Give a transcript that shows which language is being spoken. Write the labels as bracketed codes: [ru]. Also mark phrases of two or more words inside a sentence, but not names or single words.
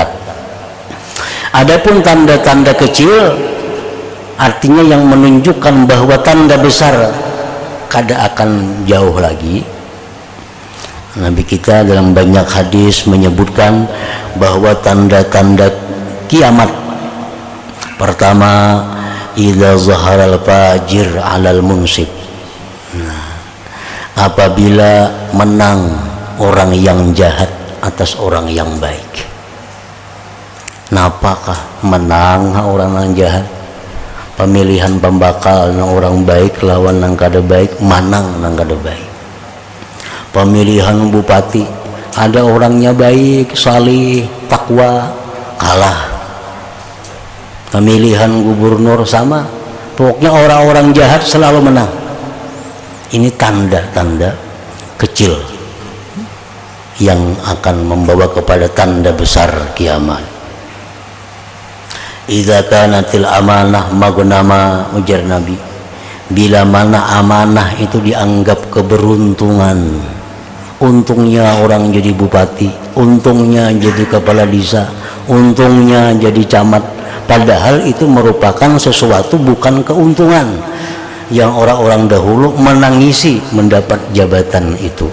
[id] Adapun tanda-tanda kecil artinya yang menunjukkan bahwa tanda besar kada akan jauh lagi. Nabi kita dalam banyak hadis menyebutkan bahwa tanda-tanda kiamat pertama, [ar] إذا ظهر الفاجر على المنصب. [id] Apabila menang orang yang jahat atas orang yang baik. Napakah menang orang yang jahat? [bjn] Pemilihan pembakal nang orang baik lawan nang kada baik, manang nang kada baik. [id] Pemilihan bupati, ada orangnya baik, salih, takwa, kalah. Pemilihan gubernur sama, pokoknya orang-orang jahat selalu menang. Ini tanda-tanda kecil yang akan membawa kepada tanda besar kiamat. [ar] إذا كانت الأمانة مغنما, [id] ujar Nabi, bila mana amanah itu dianggap keberuntungan, untungnya orang jadi bupati, untungnya jadi kepala desa, untungnya jadi camat, padahal itu merupakan sesuatu bukan keuntungan yang orang-orang dahulu menangisi mendapat jabatan itu.